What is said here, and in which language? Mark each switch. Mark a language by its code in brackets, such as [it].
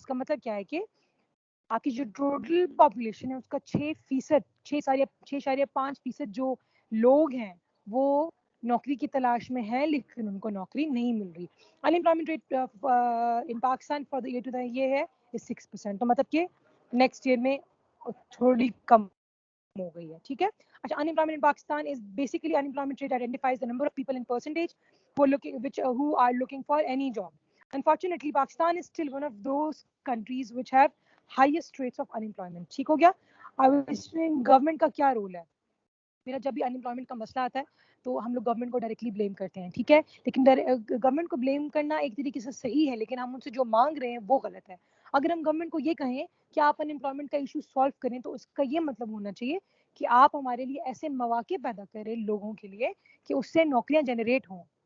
[ur] اس کا مطلب کیا ہے کہ آپ کی جو ٹوٹل پاپولیشن ہے اس کا 6.5% جو لوگ ہیں وہ نوکری کی تلاش میں ہیں, لیکن ان کو نوکری نہیں مل رہی. [en] unemployment rate in Pakistan for the year [ur] یہ ہے [en] 6%. [ur] تو مطلب کہ نیکسٹ ایئر میں تھوڑی کم ہو گئی ہے. ٹھیک ہے. [en] اچھا, unemployment in Pakistan is basically unemployment rate identifies the number of people in percentage who are looking for any job. Unfortunately, Pakistan is still one of those countries which have highest rates of unemployment. [ur] ٹھیک ہو گیا. اب اس میں government کا کیا role ہے؟ میرا جب بھی ان امپلائمنٹ کا مسئلہ آتا ہے تو ہم لوگ گورنمنٹ کو ڈائریکٹلی بلیم کرتے ہیں, ٹھیک ہے, لیکن گورنمنٹ کو بلیم کرنا ایک طریقے سے صحیح ہے, لیکن ہم ان سے جو مانگ رہے ہیں وہ غلط ہے. اگر ہم گورنمنٹ کو یہ کہیں کہ آپ ان امپلائمنٹ کا ایشو سالو کریں, تو اس کا یہ مطلب ہونا چاہیے کہ آپ ہمارے لیے ایسے مواقع پیدا کریں لوگوں کے لیے کہ اس سے نوکریاں جنریٹ ہوں.